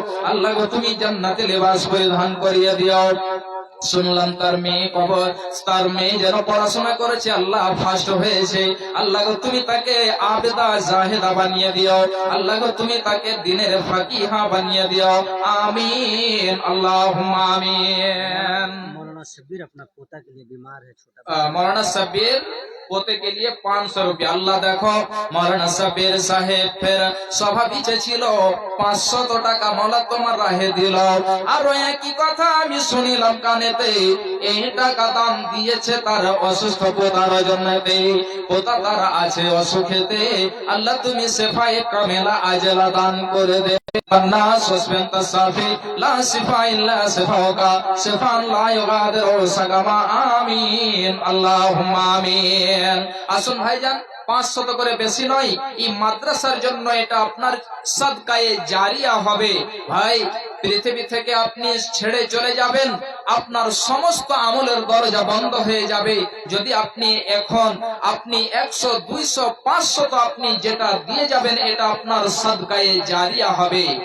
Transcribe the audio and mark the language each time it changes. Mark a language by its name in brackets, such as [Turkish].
[Bangla] আল্লাহ গো তুমি জান্নাতে লেবাস পরিধান করিয়ে দিও। শুনলাম তার মেয়ে যেন পড়াশোনা করেছে, আল্লাহ ফার্স্ট হয়েছে। আল্লাহ গো তুমি তাকে আবেদা জাহেদা বানিয়ে দিও। আল্লাহ গো তুমি তাকে দিনের ফাকিহা বানিয়ে দিও, আমিন আল্লাহুম্মা আমিন। [Hindi] मौलाना शब्बीर अपना पोता के लिए बीमार है, छोटा मौलाना शब्बीर पोते के लिए 500 रुपया। [Bangla] আল্লাহ দেখো মৌলানা শব্বীর সাহেব ফের স্বভাবিক ছিল 500 টাকা মাওলা তোমার রাহে দিল। আর একই কথা আমি শুনিলাম কানেতে, এই টাকা দান দিয়েছে তার অসুস্থ পোতার জন্যতে। পোতা তার আছে অসুখেতে, আল্লাহ তুমি শেফায়ে কামেলা আজলা দান করে দে। [Arabic] الناس وسبنت الصافي لا شفاء إلا شفاؤك شفاء لا يغادر سقما, آمين اللهم آمين। [Bangla] আসুন ভাইজান, 500 করে বেশি নয়, এই মাদ্রাসার জন্য এটা আপনার সাদকায়ে জারিয়া হবে। ভাই পৃথিবী থেকে আপনি ছেড়ে চলে যাবেন, আপনার সমস্ত আমলের দরজা বন্ধ হয়ে যাবে। যদি আপনি এখন 100, 200, 500 তো আপনি যেটা দিয়ে যাবেন এটা আপনার সাদকায়ে জারিয়া হবে।